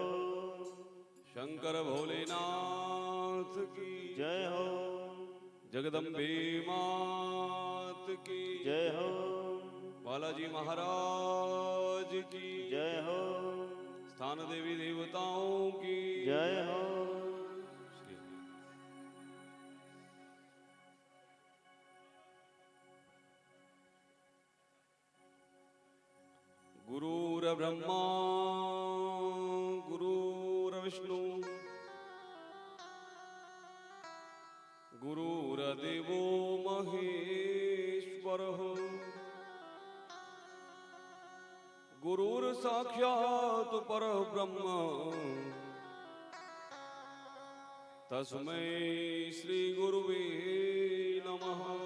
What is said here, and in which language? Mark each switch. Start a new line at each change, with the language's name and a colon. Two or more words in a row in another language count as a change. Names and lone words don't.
Hindi: शंकर भोलेनाथ की जय हो। जगदम्बे मात की जय हो। बालाजी महाराज की जय हो। स्थान देवी देवताओं की जय हो।
Sanskrit: गुरुर्ब्रह्मा गुरुर्विष्णु गुरुर्देवो महेश्वरः गुरुर्साक्षात् परब्रह्म तस्मै श्री गुरुवे नमः।